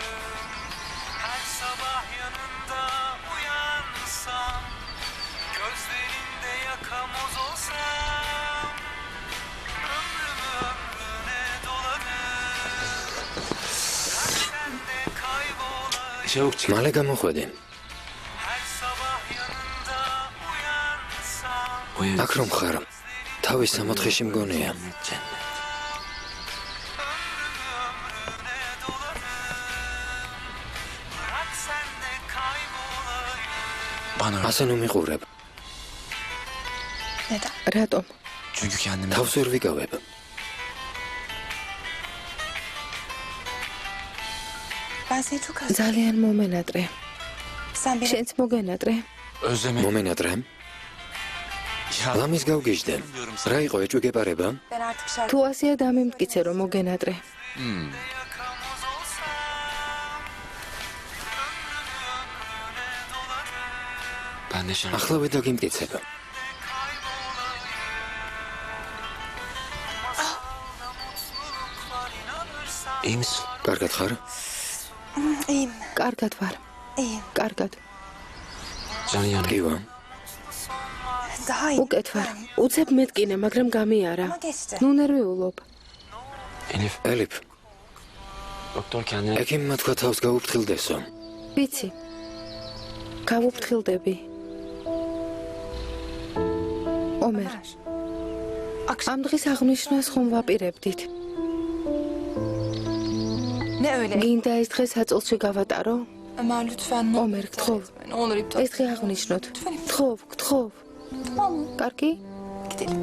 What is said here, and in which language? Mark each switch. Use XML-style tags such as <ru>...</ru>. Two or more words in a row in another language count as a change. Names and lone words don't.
<tr>Her sabah yanında uyansam, gözlerinde yakamoz olsam, ömrümü ömrüne dolarım. Bırak sen de kaybolayım. Çabuk çık.</tr> <ka>მალე გამოხვედი.</ka> <tr>Her sabah yanında uyansam,</tr> <ka>აქ რომ ხარ, თავის სამოთხეში მგონია.</ka> <tr>Cennet. ömrüne dolarım. Bırak sen de kaybolayım. Bana</tr> <ka>ასე ნუ მიყურებ.</ka> <tr>Neden?</tr> <ka>რატომ?</ka> <tr>çünkü kendimi</tr> <ka>თავს ვერ ვიკავებ.</ka> <tr>Ben seni çok özledim.</tr> <ka>ძალიან მომენატრე.</ka> <tr>Sen beni</tr> <ka>შენც მოგენატრე.</ka> <tr>özleme.</tr> <ka>მომენატრე?</ka> <tr>Ya</tr> <ka>ლამის გავგიჟდე. რა იყო ეჭვგეპარება?</ka> <tr>ben artık şarkı</tr> <ka>თუ ასეა დამემტკიცე რომ მოგენატრე.</ka> <tr>Yakamoz olsam, ömrümü ömrüne dolarım. ben de şarkı.</tr> <ka>ახლა დაგიმტკიცებ.</ka> <tr>Masalda mutluluklar inanırsan, İyi misin?</tr> <ka>კარგად ხარ?</ka> <tr>iyiyim.</tr> <ka>კარგად ვარ.</ka> <tr>İyiyim.</tr> <ka>კარგად.</ka> <tr>Can yanı. კივა. Daha iyiyim.</tr> <ka>უკეთ ვარ. უცებ მეტკინე, მაგრამ გამიარა.</ka> <tr>Ama geçti.</tr> <ka>ნუ ნერვიულობ.</ka> <tr>Elif,</tr> <ka>ელიფ,</ka> <tr>doktor kendine</tr> <ka>ეკიმმა თქვა თავს გაუფრთხილდესო. ვიცი. გავუფრთხილდები. ომერ, ამ დღის აღნიშვნას ხომ ვაპირებდით?</ka> <tr>Ne öyle?</tr> <ka>გინდა ეს დღე საწოლში გავატარო?</ka> <tr>Ömer lütfen ne</tr> <ka>ომერ, გთხოვ.</ka> <tr>Ne olur iptal.</tr> <ka>ეს დღე აღნიშნოთ. გთხოვ, გთხოვ.</ka> <tr>Tamam.</tr> <ka>კარგი?</ka> <tr>Gidelim.</tr>